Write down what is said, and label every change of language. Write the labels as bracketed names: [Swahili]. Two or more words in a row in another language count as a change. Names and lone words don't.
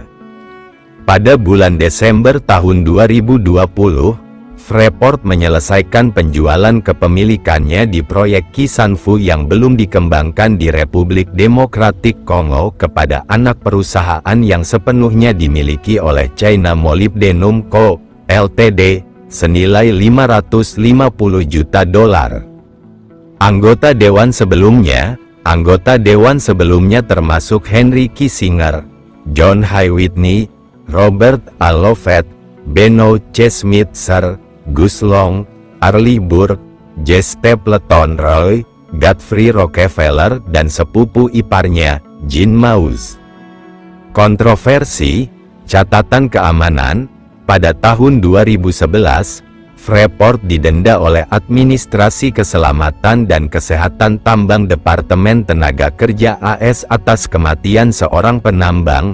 [Indonesian] Pada bulan Desember tahun 2020, Freeport menyelesaikan penjualan kepemilikannya di proyek Kisanfu yang belum dikembangkan di Republik Demokratik Kongo kepada anak perusahaan yang sepenuhnya dimiliki oleh China Molybdenum Co., Ltd., senilai 550 juta dolar. Anggota dewan sebelumnya termasuk Henry Kissinger, John Hay Whitney, Robert A. Lovett, Beno C. Schmitzer, Gus Long, Arleigh Burke, J. Stapleton Roy, Godfrey Rockefeller dan sepupu iparnya, Jean Maus. Kontroversi, catatan keamanan. Pada tahun 2011, Freeport didenda oleh Administrasi Keselamatan dan Kesehatan Tambang Departemen Tenaga Kerja AS atas kematian seorang penambang.